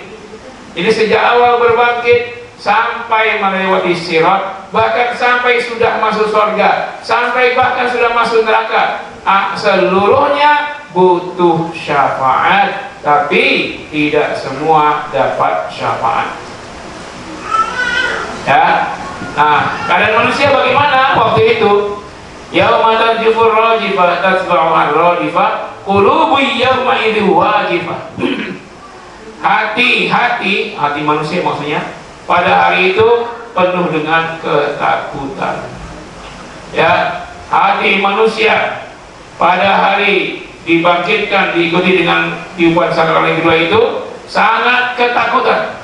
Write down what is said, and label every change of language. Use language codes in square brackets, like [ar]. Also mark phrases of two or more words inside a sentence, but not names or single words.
[id] Jadi sejak awal berbangkit sampai melewati sirat, bahkan sampai sudah masuk surga, sampai bahkan sudah masuk neraka, seluruhnya butuh syafaat, tapi tidak semua dapat syafaat. Ya. Nah, keadaan manusia bagaimana waktu itu? [ar] يوم ترجف الراجفة تتبعها الراجفة قلوب يومئذ واجفة. [id] Hati manusia maksudnya pada hari itu penuh dengan ketakutan. Ya, hati manusia pada hari dibangkitkan diikuti dengan tiupan sangkakala kedua itu sangat ketakutan.